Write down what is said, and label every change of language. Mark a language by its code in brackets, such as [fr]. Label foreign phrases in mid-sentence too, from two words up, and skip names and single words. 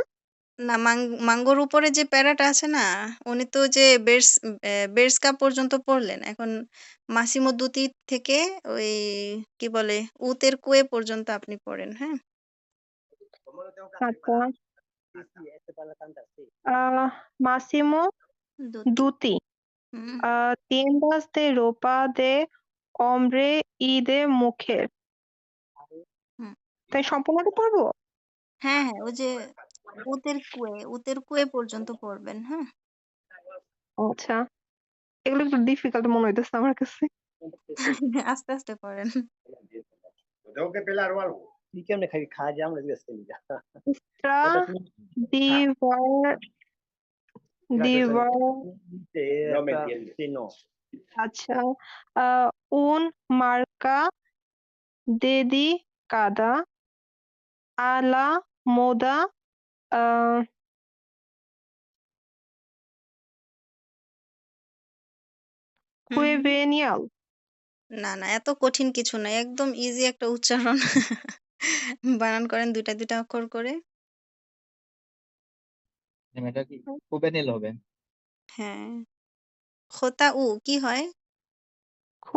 [bn] না, মাঙ্গোর উপরে যে প্যারাটা আছে না, উনি তো যে বের্সকা পর্যন্ত পড়লেন। এখন মাসিমো দুতি থেকে ওই কি বলে উতের কুয়ে পর্যন্ত আপনি পড়েন। হ্যাঁ, আচ্ছা, মাসিমো দুতি। দুতি, হুম [es] tiendas de ropa de hombre y de mujer, হুম [bn] তাই সম্পূর্ণটা পড়বো? হ্যাঁ হ্যাঁ, ওই যে উতের কুয়ে পর্যন্ত পড়বেন। হ্যাঁ, আচ্ছা, এগুলো একটু ডিফিকাল্ট মনে হইতেছে আমার কাছে। আস্তে আস্তে পড়েন। তুই কেমনে খাবি খাওয়া যায় আমরা জিজ্ঞেস করি Stra ওটা তুমি [es] diver diver no. আচ্ছা un marca dedicada a la moda uh, juvenil. [bn] না না এত কঠিন কিছু না, একদম ইজি একটা উচ্চারণ। বানান করেন দুইটা দুইটা অক্ষর করে। এটা কি কুবেনিল হবে? হ্যাঁ, খোতা উ কি হয়? Khu